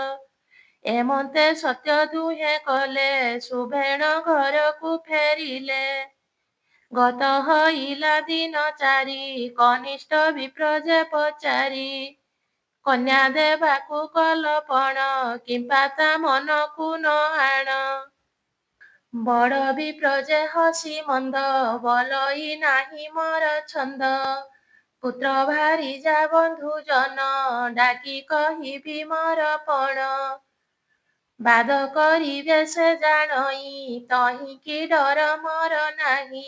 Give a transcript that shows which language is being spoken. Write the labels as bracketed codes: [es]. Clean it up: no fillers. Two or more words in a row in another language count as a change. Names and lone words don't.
[or] ଏମତେ ସତ୍ୟ ଦୁହେ କଲେ ସୁଭେଣ ଘର କୋ ଫେରିଲେ ଗତ ହଇଲା ଦିନ ଚାରି କନିଷ୍ଠ ବିପ୍ର ଯେ ପଚାରି କନ୍ୟା ଦେବାକୁ କଲ ପଣ କିମ୍ପା ତା ମନ କୋ ନ ଆଣ ବଡ଼ ବିପ୍ର ଯେ ହସି ମନ୍ଦ, ବଲଇ ନାହିଁ ମୋର ଛନ୍ଦ। ପୁତ୍ର ଭାରିଜା ବନ୍ଧୁ ଜନ, ଡାକି କହିବି ମୋର ପଣ। ବାଦ କରିବେ ସେ ଜାଣଇ, ତହିଁକି ଡର ମୋର ନାହିଁ।